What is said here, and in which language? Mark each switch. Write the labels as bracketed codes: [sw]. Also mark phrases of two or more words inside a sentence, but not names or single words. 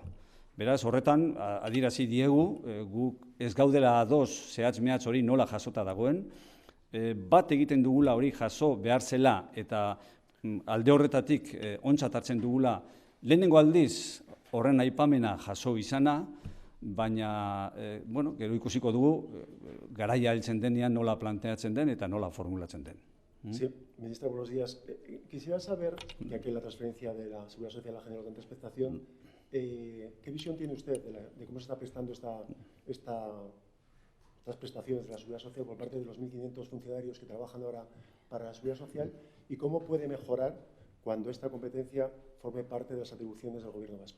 [eu] Beraz, horretan, adierazi diegu, guk ez gaudela ados zehatz mehatz hori nola jasota dagoen, bat egiten dugula hori jaso behar zela eta alde horretatik ontzat hartzen dugula lehenengo aldiz horren aipamena jaso izana, baina gero ikusiko dugu garaia heltzen denean nola planteatzen den eta nola formulatzen den. [es] Sí, ministra, buenos días. Quisiera saber, ya que la transferencia de la Seguridad Social ha generado tanta expectación, ¿qué visión tiene usted de cómo se está prestando estas prestaciones de la Seguridad Social por parte de los 1.500 funcionarios que trabajan ahora para la Seguridad Social y cómo puede mejorar cuando esta competencia forme parte de las atribuciones del Gobierno vasco?